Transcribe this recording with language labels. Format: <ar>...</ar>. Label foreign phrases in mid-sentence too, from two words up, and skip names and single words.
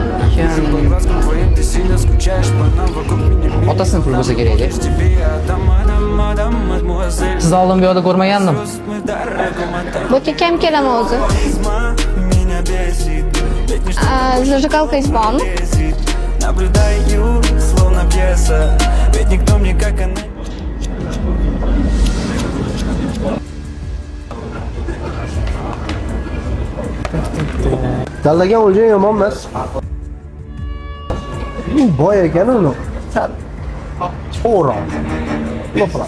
<uz>Otasini pul bo'lsa kerak edi. Sizni oldin bu yoqda ko'rmagandim. Bu kam kelaman o'zi. Зажигалканgiz bormi?</uz> <ru>Наблюдаю, словно пьеса, ведь никто мне как она.</ru> <uz>Tanlagan o'lja yomon emas. U boy ekan uni. Sal o'roq. Lo'qra.</uz>